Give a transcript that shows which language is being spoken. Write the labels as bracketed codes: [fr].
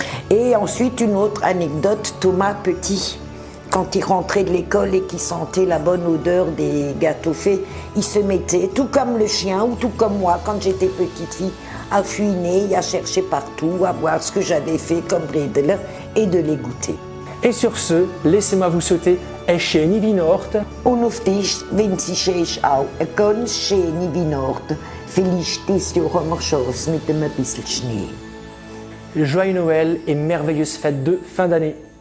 [fr] Et ensuite, une autre anecdote, Thomas Petit, quand il rentrait de l'école et qu'il sentait la bonne odeur des gâteaux faits, il se mettait, tout comme le chien ou tout comme moi quand j'étais petite fille, à fouiner, à chercher partout, à voir ce que j'avais fait comme Bredel et de les goûter. Et sur ce, laissez-moi vous souhaiter [de] ein schöne Weihnachten. Und auf dich wünsche ich euch auch eine ganz schöne Weihnachten. Vielleicht dieses Jahr haben wir Chance mit ein bisschen Schnee. [fr] Joyeux Noël et merveilleuse fête de fin d'année.